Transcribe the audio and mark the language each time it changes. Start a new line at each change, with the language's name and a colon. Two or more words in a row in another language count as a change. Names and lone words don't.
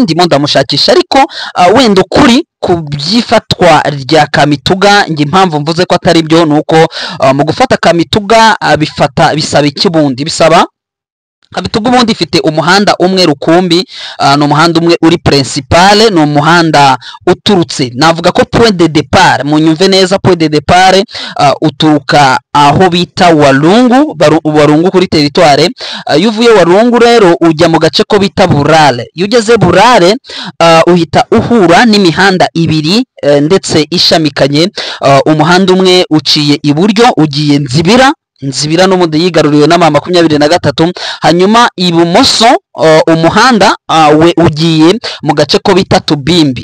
Kinyarwanda: Ndimo ndamushakisha, ariko wenda ukuri ku byifatwa rya Kamituga nge impamvu mvuze ko atari byo nuko mu gufata Kamituga bisaba ikibundi. Bisaba Kamituga ubundi ifite umuhanda umwe rukumbi, no umuhanda umwe uri principal, no umuhanda uturutse, navuga ko
French: point de départ,
Kinyarwanda: munyumve neza,
French: point de départ
Kinyarwanda: uturuka aho bita Walungu kuri territoire. Yuvuye Walungu rero ujya mu gace ko bita Burale. Yugeze Burale uhita uhura n'imihanda ibiri ndetse ishamikanye. Umuhanda umwe uciye iburyo ugiye Nzibira n'umundi yigaruriwe na 23, hanyuma ibumoso umuhanda we ugiye mu gace ko bita Tubimbi.